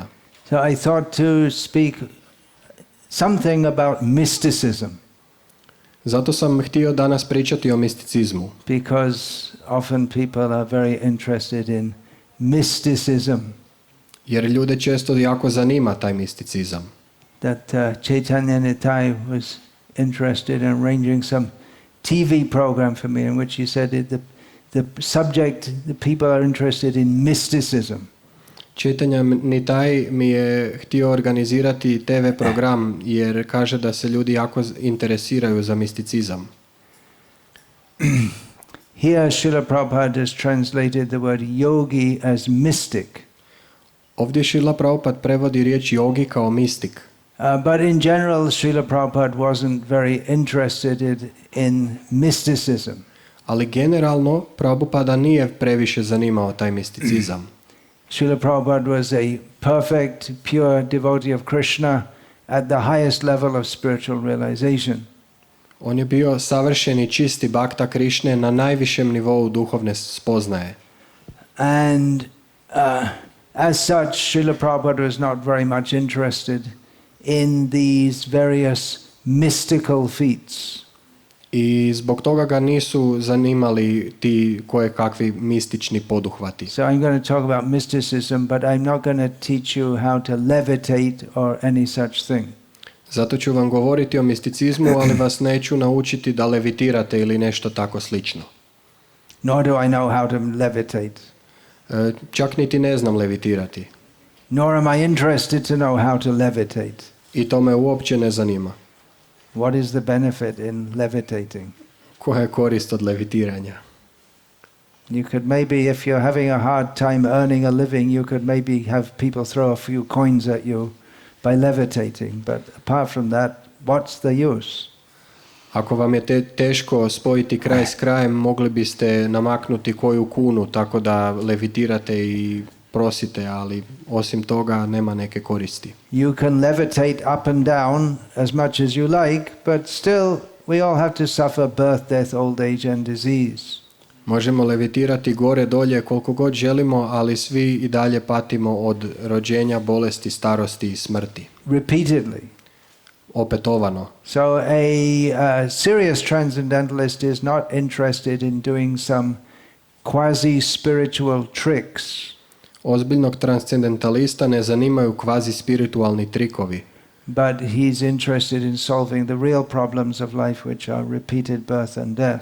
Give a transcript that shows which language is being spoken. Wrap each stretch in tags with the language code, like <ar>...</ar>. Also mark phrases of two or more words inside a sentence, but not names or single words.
<en>So I thought to speak something about mysticism.</en> <hr>Zato sam htio danas pričati o misticizmu.</hr> <en>Because often people are very interested in mysticism.</en> <hr>Jer ljude često jako zanima taj misticizam.</hr> <en>That Chaitanya Nitai was interested in arranging some TV program for me in which he said the subject, the people are interested in mysticism.</en> <hr>Chaitanya Nitai mi je htio organizirati TV program jer kaže da se ljudi jako interesiraju za misticizam.</hr> <en>Here Srila Prabhupada has translated the word yogi as mystic.</en> <hr>Ovdje Srila Prabhupada prevodi riječ yogi kao mistik.</hr> <en>But in general, Srila Prabhupada wasn't very interested in mysticism.</en> <hr>Ali generalno Prabhupada nije previše zanimao taj misticizam.</hr> <en>Srila Prabhupada was a perfect, pure devotee of Krishna at the highest level of spiritual realization.</en> <hr>On je bio savršeni čisti bhakta Krišne na najvišem nivou duhovne spoznaje.</hr> <en>And as such, Srila Prabhupada was not very much interested in these various mystical feats.</en> <hr>I zbog toga ga nisu zanimali ti koje kakvi mistični poduhvati.</hr> <en>So I'm going to talk about mysticism, but I'm not going to teach you how to levitate or any such thing.</en> <hr>Zato ću vam govoriti o misticizmu, ali vas neću naučiti da levitirate ili nešto tako slično.</hr> <en>Nor do I know how to levitate.</en> <hr>Čak niti ne znam levitirati.</hr> <en>Nor am I interested to know how to levitate.</en> <hr>I to me uopće ne zanima.</hr> <en>What is the benefit in levitating?</en> <hr>Koja je korist od levitiranja?</hr> <en>You could maybe, if you're having a hard time earning a living, you could maybe have people throw a few coins at you by levitating. But apart from that, what's the use?</en> <hr>Ako vam je teško spojiti kraj s krajem, mogli biste namaknuti koju kunu tako da levitirate i prosite, ali osim toga nema neke koristi.</hr> <en>You can levitate up and down as much as you like, but still we all have to suffer birth, death, old age and disease.</en> <hr>Možemo levitirati gore dolje koliko god želimo, ali svi i dalje patimo od rođenja, bolesti, starosti i smrti.</hr> <en>Repeatedly.</en> <hr>Opetovano.</hr> <en>So a serious transcendentalist is not interested in doing some quasi-spiritual tricks.</en> <hr>Ozbiljnog transcendentalista ne zanimaju kvazi spiritualni trikovi.</hr> <en>But he's interested in solving the real problems of life, which are repeated birth and death.</en>